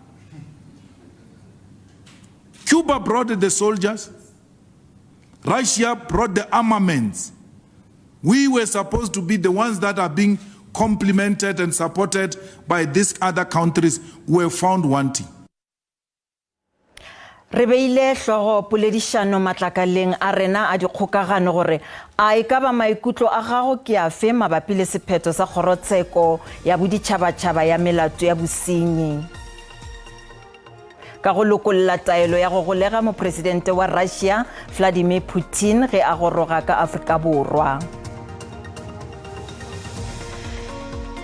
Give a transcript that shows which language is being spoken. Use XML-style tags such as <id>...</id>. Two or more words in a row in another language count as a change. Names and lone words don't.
<en>Cuba brought the soldiers. Russia brought the armaments. We were supposed to be the ones that are being complemented and supported by these other countries who were found wanting.</en> <nso>Re beile hlogo poledišano matlakaleng a rena a dikgokagano gore a e ka ba maikutlo a gago ke a fe mabapi le sephetho sa kgorotsheko ya boditšhabatšhaba ya melato ya bosenyi. Ka go lokolla taelo ya go golega mopresidente wa Russia Vladimir Putin ge a goroga ka Afrika Borwa.</nso>